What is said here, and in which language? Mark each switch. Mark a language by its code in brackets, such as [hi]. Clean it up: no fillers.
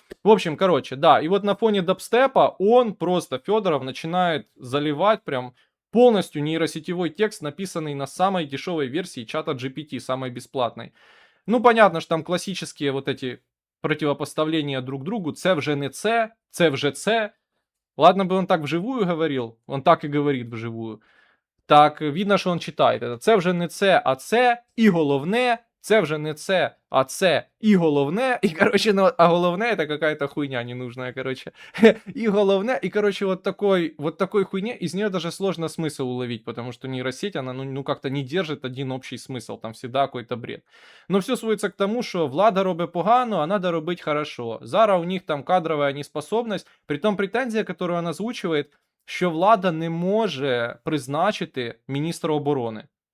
[ru] В общем, короче, да, и вот на фоне дабстепа он просто, Федоров, начинает заливать прям полностью нейросетевой текст, написанный на самой дешевой версии чата GPT, самой бесплатной. Ну, понятно, что там классические вот эти противопоставления друг другу. [uk] Це вже не це вже це. [ru] Ладно бы он так вживую говорил, он так и говорит вживую. [uk] Так видно, що він читає. Це вже не це, а це, і головне, це вже не це, а це, і головне, і, короче, ну, а головне [ru] это какая-то хуйня ненужная, [uk] короче. [ru] И головне, и, короче, вот такой хуйне, из нее даже сложно смысл уловить, потому что нейросеть, она, ну как-то не держит один общий смысл, там всегда какой-то бред. Но все сводится к тому, [uk] що влада робить погано, [ru] а надо робить хорошо. Зараз у них там кадровая неспособность, притом претензия, которую он озвучивает, [uk] що влада не може призначити міністра оборони.